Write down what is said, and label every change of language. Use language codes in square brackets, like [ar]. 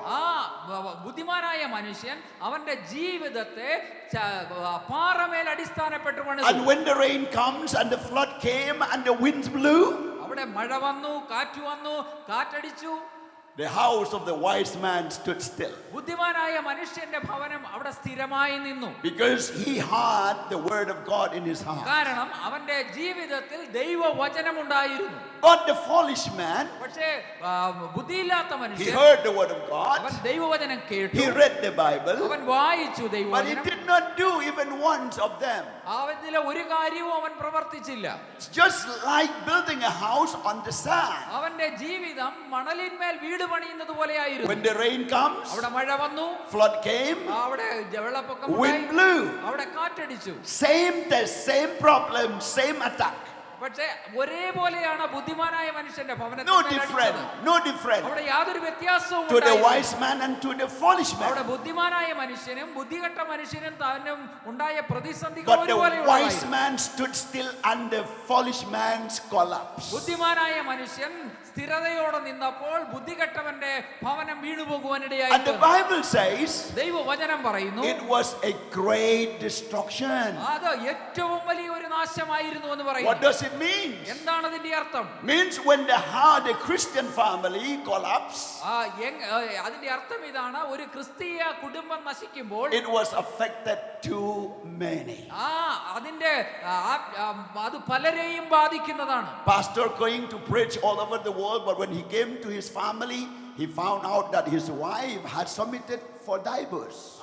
[ml] ആ ബുദ്ധിമാനായ മനുഷ്യൻ അവന്റെ ജീവിതത്തെ പാറമേൽ അടിസ്ഥാനപ്പെട്ടു പണിതു. [en] And when the rain comes and the flood came and the winds blew, [ml] അവിടെ മഴ വന്നു, കാറ്റ് വന്നു, കാറ്റടിച്ചു, [en] the house of the wise man stood still, [ml] ബുദ്ധിമാനായ മനുഷ്യന്റെ ഭവനം അവിടെ സ്ഥിരമായി നിന്നു. [en] because he had the word of God in his heart. [ml] കാരണം അവന്റെ ജീവിതത്തിൽ ദൈവവചനം ഉണ്ടായിരുന്നു. [en] But the foolish man, [ml] പക്ഷേ ബുദ്ധിയില്ലാത്ത [en] he [ml] മനുഷ്യൻ [en] heard the word of [ml] അവൻ [en] God, [ml] ദൈവവചനം കേട്ടു, [en] he read the Bible, [ml] അവൻ വായിച്ചു [en] but he [ml] ദൈവവചനം. [en] did not do even once of them. [ml] അവനിലെ ഒരു കാര്യവും അവൻ പ്രവർത്തിച്ചില്ല. [en] It's just like building a house on the sand. [ml] അവന്റെ ജീവിതം മണലിന്മേൽ വീട് പണിയുന്നത് പോലെയായിരുന്നു. [en] When the rain comes, [ml] അവിടെ മഴ വന്നു, [en] flood came, [ml] അവിടെ വെള്ളപ്പൊക്കം [en] wind [ml] ഉണ്ടായി, [en] blew, [ml] അവിടെ കാറ്റടിച്ചു. [en] same test, same problem, same attack. [ml] പക്ഷേ ഒരേപോലെയാണ് ബുദ്ധിമാനായ മനുഷ്യന്റെ [en] No different, no different [ml] അവിടെ യാതൊരു വ്യത്യാസവും [en] to the [ml] ഉണ്ടായില്ല. [en] wise man and to the foolish [ml] അവിടെ [en] man. [ml] ബുദ്ധിമാനായ മനുഷ്യനും ബുദ്ധികെട്ട മനുഷ്യനും താനും ഉണ്ടായ പ്രതിസന്ധികൾ [en] But the [ml] ഒരുപോലെ [en] wise man stood still and the foolish man's collapse. [ml] ബുദ്ധിമാനായ മനുഷ്യൻ സ്ഥിരതയോടെ നിന്നപ്പോൾ ബുദ്ധികെട്ടവന്റെ ഭവനം വീണുപോകുവാനിടയായി. [en] And the Bible says [ml] ദൈവവചനം പറയുന്നു [en] it was a great destruction. [ml] അത് ഏറ്റവും വലിയ ഒരു നാശമായിരുന്നു എന്ന് [en] What [ml] പറയുന്നു. [en] does it mean? [ml] എന്താണ് അതിന്റെ അർത്ഥം? [en] Means when the Christian family collapsed, [ml] അതിന്റെ അർത്ഥം ഇതാണ്, ഒരു ക്രിസ്തീയ കുടുംബം നശിക്കുമ്പോൾ [en] it was affected too many. [ml] അതിന്റെ അത് പലരെയും ബാധിക്കുന്നതാണ്. [en] Pastor going to preach all over the world, but when he came to his family, he found out that his wife had submitted for divorce.